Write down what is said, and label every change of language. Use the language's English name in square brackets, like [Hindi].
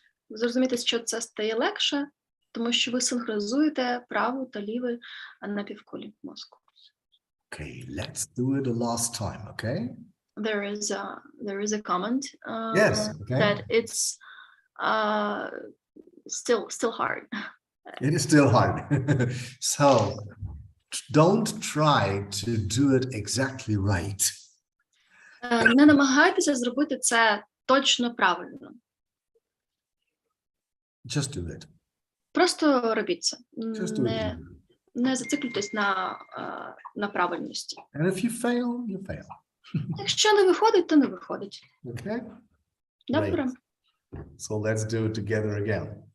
[Ukrainian] Ви зрозумієте, що це стає легше, тому що ви синхронізуєте праву та ліву напівкулі мозку. [English] Okay, let's do it the last time, okay? There is a comment Yes, okay. that it's still hard. It is still hard. So don't try to do it exactly right. [Ukrainian] Не намагайтеся зробити це точно правильно. [English] Just do it. [Ukrainian] Просто робіть це. [English] Just do it. [Ukrainian] Не зациклюйтесь на правильності. [English] And if you fail, you fail. [Ukrainian] Якщо не виходить, то не виходить. [English] Okay? [Ukrainian] Добре. [English] Great. So let's do it together again.